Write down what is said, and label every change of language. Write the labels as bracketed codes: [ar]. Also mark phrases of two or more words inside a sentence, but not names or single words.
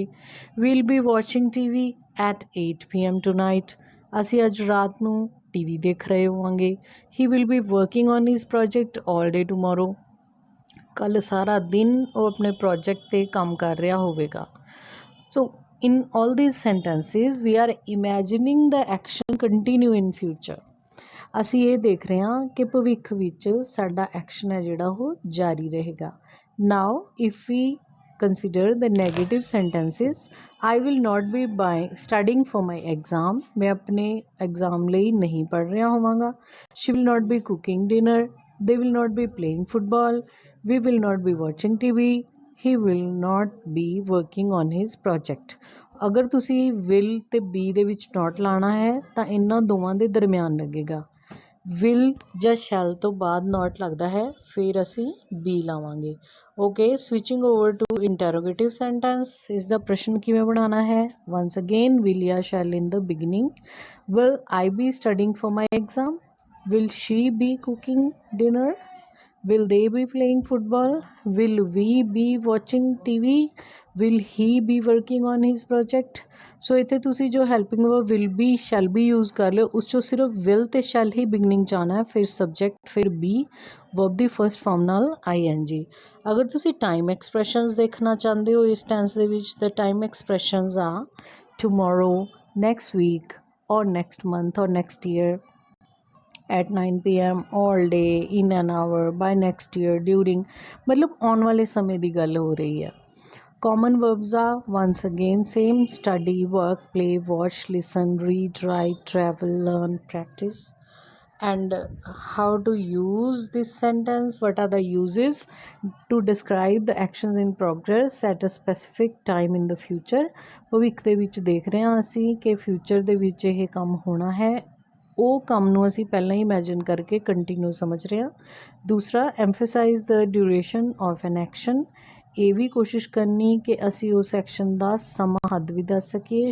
[en] will be watching TV at 8 PM tonight, [pa] ਅਸੀਂ ਅੱਜ ਰਾਤ ਨੂੰ TV ਦੇਖ ਰਹੇ ਹੋਵਾਂਗੇ। [en] he will be working on his project all day tomorrow, [pa] ਕੱਲ੍ਹ ਸਾਰਾ ਦਿਨ ਉਹ ਆਪਣੇ ਪ੍ਰੋਜੈਕਟ 'ਤੇ ਕੰਮ ਕਰ ਰਿਹਾ ਹੋਵੇਗਾ। [en] ਸੋ in all these sentences we are imagining the action continue in future, [pa] ਅਸੀਂ ਇਹ ਦੇਖ ਰਹੇ ਹਾਂ ਕਿ ਭਵਿੱਖ ਵਿੱਚ ਸਾਡਾ ਐਕਸ਼ਨ ਹੈ ਜਿਹੜਾ ਉਹ ਜਾਰੀ ਰਹੇਗਾ। [en] Now if we consider the negative sentences, I will not be studying for my exam, [pa] ਮੈਂ ਆਪਣੇ ਐਗਜ਼ਾਮ ਲਈ ਨਹੀਂ ਪੜ੍ਹ ਰਿਹਾ ਹੋਵਾਂਗਾ। [en] She will not be cooking dinner, they will not be playing football, we will not be watching TV, he will not be working on his project। [pa] ਅਗਰ ਤੁਸੀਂ will ਅਤੇ be ਦੇ ਵਿੱਚ not ਲਾਉਣਾ ਹੈ ਤਾਂ ਇਹਨਾਂ ਦੋਵਾਂ ਦੇ ਦਰਮਿਆਨ ਲੱਗੇਗਾ। will ਜਾਂ shall ਤੋਂ ਬਾਅਦ not ਲੱਗਦਾ ਹੈ, ਫਿਰ ਅਸੀਂ be ਲਾਵਾਂਗੇ। [en] okay, switching over to interrogative sentence, [pa] ਇਸ ਦਾ ਪ੍ਰਸ਼ਨ ਕਿਵੇਂ ਬਣਾਉਣਾ ਹੈ। [en] once again will ਜਾਂ shall in the beginning, will I be studying for my exam, will she be cooking dinner, will they be playing football, will we be watching TV, will he be working on his project। [pa] ਸੋ ਇੱਥੇ ਤੁਸੀਂ ਜੋ [en] helping verb will be, shall be [pa] ਯੂਜ਼ ਕਰ ਲਿਓ, ਉਸ 'ਚੋਂ ਸਿਰਫ will ਅਤੇ shall ਹੀ ਬਿਗਨਿੰਗ 'ਚ ਆਉਣਾ ਹੈ, ਫਿਰ ਸਬਜੈਕਟ, ਫਿਰ be, ਵਰਬ ਦੀ [en] first form [pa] ਨਾਲ ING। ਅਗਰ ਤੁਸੀਂ [en] time expressions [pa] ਦੇਖਣਾ ਚਾਹੁੰਦੇ ਹੋ ਇਸ ਟੈਂਸ ਦੇ ਵਿੱਚ, ਤਾਂ [en] time expressions [pa] ਆ [en] tomorrow, next week, or next month, or next year, at 9 p.m. all day, in an hour, by next year, during, [hi] मतलब आने वाले समय [pa] ਦੀ ਗੱਲ ਹੋ ਰਹੀ है. [en] Common verbs are once again same: study, work, play, watch, listen, read, write, travel, learn, practice. And how to use this sentence? What are the uses? To describe the actions in progress at a specific time in the future. [pa] ਭਵਿੱਖ ਦੇ ਵਿੱਚ ਦੇਖ ਰਹੇ ਹਾਂ ਅਸੀਂ ਕਿ ਫਿਊਚਰ ਦੇ ਵਿੱਚ ਇਹ ਕੰਮ ਹੋਣਾ ਹੈ, ਉਹ ਕੰਮ ਨੂੰ ਅਸੀਂ ਪਹਿਲਾਂ ਹੀ ਇਮੈਜਿਨ ਕਰਕੇ ਕੰਟੀਨਿਊ ਸਮਝ ਰਹੇ ਹਾਂ. [en] ਦੂਸਰਾ, emphasise the duration of an action. [pa] ਇਹ ਵੀ ਕੋਸ਼ਿਸ਼ ਕਰਨੀ ਕਿ ਅਸੀਂ ਉਸ ਐਕਸ਼ਨ ਦਾ ਸਮਾਂ ਹੱਦ ਵੀ ਦੱਸ ਸਕੀਏ.